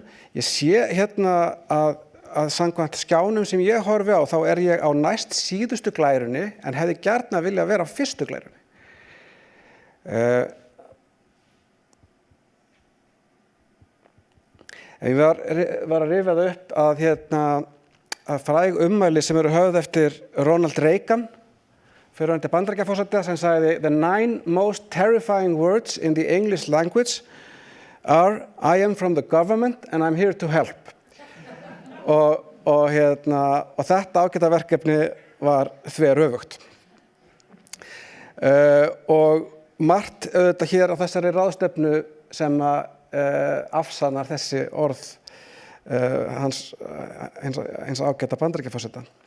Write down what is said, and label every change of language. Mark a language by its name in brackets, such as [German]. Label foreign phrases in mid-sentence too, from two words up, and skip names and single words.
[Icelandic] Ég sé að samkvæmt skjánum sem ég horfi á þá er ég á næst síðustu glærunni en hefði gjarna viljað vera á fyrstu glærunni. Ég var að rifja það upp að fræg ummæli sem eru höfð eftir Ronald Reagan, fyrrverandi Bandaríkjaforseta, sem sagði [English] "The 9 most terrifying words in the English language are I am from the government and I'm here to help." [Icelandic] Og þetta ágæta verkefni var þveröfugt. Og margt auðvitað hér á þessari ráðstefnu sem afsannar þessi orð hins ágæta Bandaríkjaforseta.